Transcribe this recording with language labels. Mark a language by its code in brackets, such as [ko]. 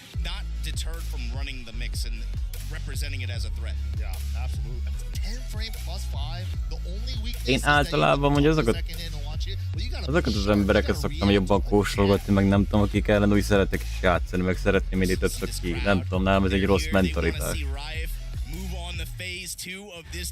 [en] Not deterred from running the mix and representing it as a threat. Yeah, absolutely. 10 frame plus 5. The only weakness [hu] Én általában mondja azokat az embereket szoktam jobban kóstolgatni, meg nem tudom, akik ellen úgy szeretek is játszani, meg szeretném mindig többször ki. Nem tudom, nálam ez egy rossz mentalitás. [en] move on the phase 2 of this